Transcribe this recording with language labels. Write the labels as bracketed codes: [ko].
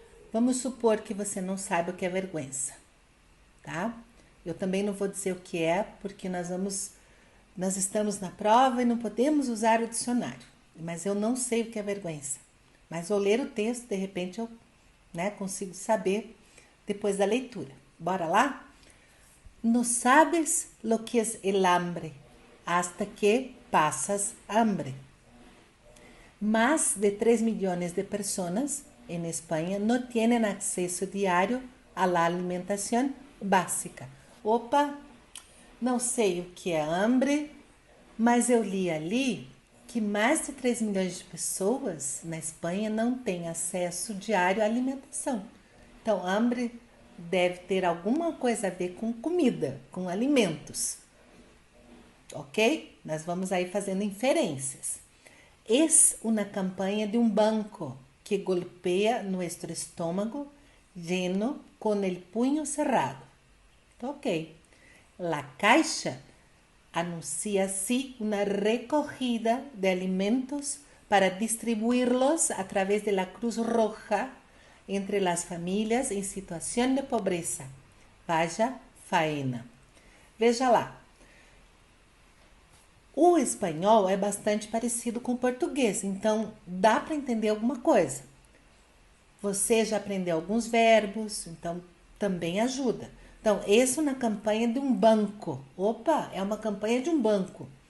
[pt] Vamos supor que você não sabe o que é vergüenza, tá? Eu também não vou dizer o que é, porque nós estamos na prova e não podemos usar o dicionário. Mas eu não sei o que é vergüenza. Mas ao ler o texto, de repente eu, consigo saber depois da leitura. Bora lá? [es] No sabes lo que es el hambre hasta que pasas hambre. Más de 3 millones de personas en España no tienen acceso diario a la alimentación básica. [pt] Opa, não sei o que é hambre, mas eu li ali que mais de 3 milhões de pessoas na Espanha não têm acesso diário à alimentação. Então, hambre deve ter alguma coisa a ver com comida, com alimentos. Ok? Nós vamos aí fazendo inferências. [es] Es una campaña de un banco que golpea nuestro estómago lleno con el puño cerrado. Ok. La Caixa anuncia así una recogida de alimentos para distribuirlos a través de la Cruz Roja entre las familias en situación de pobreza. Vaya faena. [pt] Veja lá. O espanhol é bastante parecido com o português, então dá para entender alguma coisa. Você já aprendeu alguns verbos, então também ajuda. Então, isso na campanha de um banco. Opa, é uma campanha de um banco.